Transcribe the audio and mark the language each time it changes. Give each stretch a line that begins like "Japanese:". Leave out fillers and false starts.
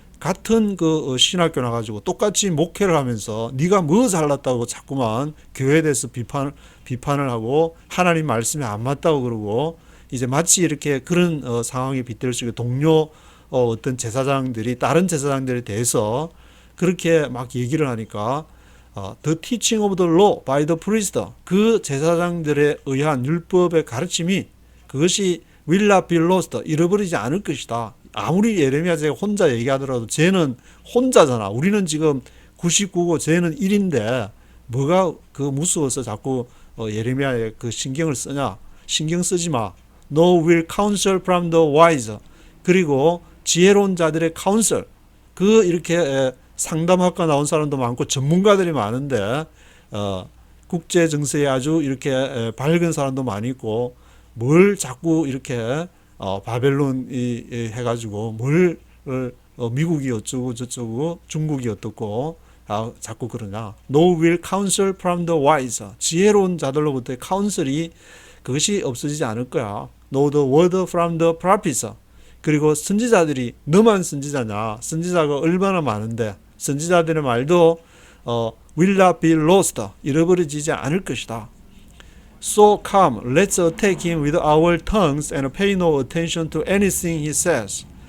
Korean: 같은 그 신학교 나가지고 똑같이 목회를 하면서 네가 뭐 잘났다고 자꾸만 교회에 대해서 비판을 하고 하나님 말씀에 안 맞다고 그러고 이제 마치 이렇게 그런 상황에 빗댈 수 있게 동료 어떤 제사장들이 다른 제사장들에 대해서 그렇게 막 얘기를 하니까
English: The teaching of the law by the priest
Korean: 그 제사장들에 의한 율법의 가르침이 그것이
English: will not be lost
Korean: 잃어버리지 않을 것이다. 아무리 예레미야 제가 혼자 얘기하더라도 쟤는 혼자잖아. 우리는 지금 99고 쟤는 1인데 뭐가 그 무서워서 자꾸 예레미야에 그 신경을 쓰냐. 신경 쓰지 마.
English: No will counsel from the wise.
Korean: 그리고 지혜로운 자들의 counsel. 그 이렇게 상담학과 나온 사람도 많고 전문가들이 많은데 국제 정세에 아주 이렇게 밝은 사람도 많이 있고 뭘 자꾸 이렇게 바벨론이 해가지고 뭘 미국이 어쩌고 저쩌고 중국이 어떻고 자꾸 그러냐.
English: No will counsel from the wise.
Korean: 지혜로운 자들로부터의 카운슬이 그것이 없어지지 않을 거야.
English: No the word from the prophets.
Korean: 그리고 선지자들이 너만 선지자냐. 선지자가 얼마나 많은데 선지자들의 말도
English: will not be lost.
Korean: 잃어버려지지 않을 것이다.
English: So come, let's attack him with our tongues and pay no attention to anything he says.